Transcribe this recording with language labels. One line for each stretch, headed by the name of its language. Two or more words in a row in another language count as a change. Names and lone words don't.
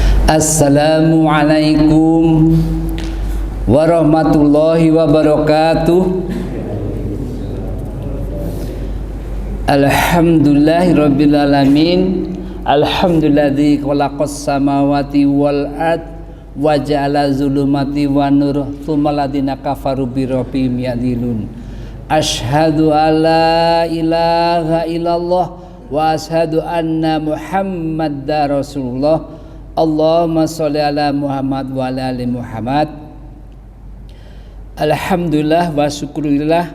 Arabic: السلام عليكم ورحمة الله وبركاته. الحمد لله رب العالمين. الحمد لله الذي خلق السماوات والأرض وجعل الظلمات والنور ثم الذين كفروا بربهم يعدلون. أشهد أن لا إله إلا الله وأشهد أن محمدا رسول الله. اللهم صل على محمد وعلى آل محمد. الحمد لله والشكر لله.